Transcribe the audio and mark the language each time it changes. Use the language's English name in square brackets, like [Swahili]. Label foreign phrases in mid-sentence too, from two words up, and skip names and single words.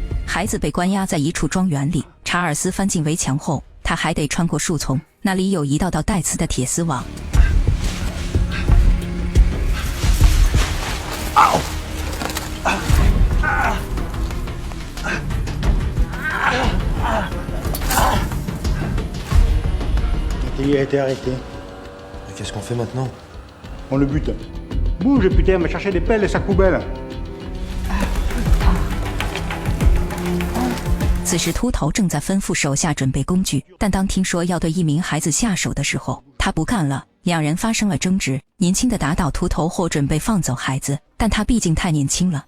[Chinese] 孩子被关押在一处庄园里，查尔斯翻进围墙后，他还得穿过树丛，那里有一道道带刺的铁丝网。 [French] Il a été arrêté. Et qu'est-ce qu'on fait maintenant? On le bute. Bouge, putain, va chercher des pelles et sa poubelle. [Chinese] 此时秃头正在吩咐手下准备工具，但当听说要对一名孩子下手的时候，他不干了。两人发生了争执，年轻的打倒秃头后准备放走孩子，但他毕竟太年轻了。